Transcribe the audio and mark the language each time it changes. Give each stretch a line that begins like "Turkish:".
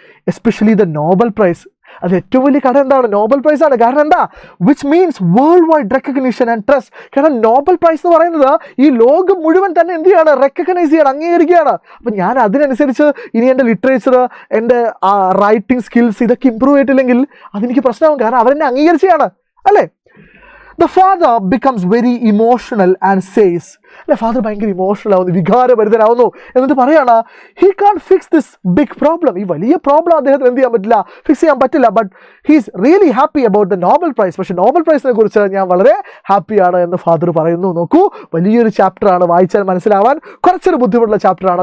Malayalam: Especially the Nobel prize. അത് ഏറ്റവും വലിയ കട എന്താണ്? നോബൽ പ്രൈസ് ആണ്. കാരണം എന്താ?
English: Which means world wide recognition and trust.
Malayalam: കാരണം നോബൽ പ്രൈസ് എന്ന് പറയുന്നത് ഈ ലോകം മുഴുവൻ തന്നെ എന്ത് ചെയ്യാണ്? റെക്കഗ്നൈസ് ചെയ്യണം, അംഗീകരിക്കുകയാണ്. അപ്പം ഞാൻ അതിനനുസരിച്ച് ഇനി എൻ്റെ ലിറ്ററേച്ചർ, എൻ്റെ റൈറ്റിംഗ് സ്കിൽസ് ഇതൊക്കെ ഇമ്പ്രൂവ് ചെയ്തിട്ടില്ലെങ്കിൽ അതെനിക്ക് പ്രശ്നമാകും. കാരണം അവരെന്നെ അംഗീകരിച്ചാണ്, അല്ലേ?
English: The father becomes very emotional and says,
Malayalam: അല്ലെ, ഫാദർ ഭയങ്കര ഇമോഷണൽ ആവുന്നു, വികാരഭരിതനാവുന്നു. എന്നിട്ട് പറയാണ്,
English: He can't fix this big problem.
Malayalam: ഈ വലിയ പ്രോബ്ലം അദ്ദേഹത്തിന് എന്ത് ചെയ്യാൻ പറ്റില്ല, ഫിക്സ് ചെയ്യാൻ പറ്റില്ല.
English: But he is really happy about the Nobel prize.
Malayalam: പക്ഷേ നോബൽ പ്രൈസിനെ കുറിച്ച് ഞാൻ വളരെ ഹാപ്പിയാണ് എന്ന് ഫാദർ പറയുന്നു. നോക്കൂ, വലിയൊരു ചാപ്റ്ററാണ്, വായിച്ചാൽ മനസ്സിലാവാൻ കുറച്ചൊരു ബുദ്ധിമുട്ടുള്ള ചാപ്റ്ററാണ്.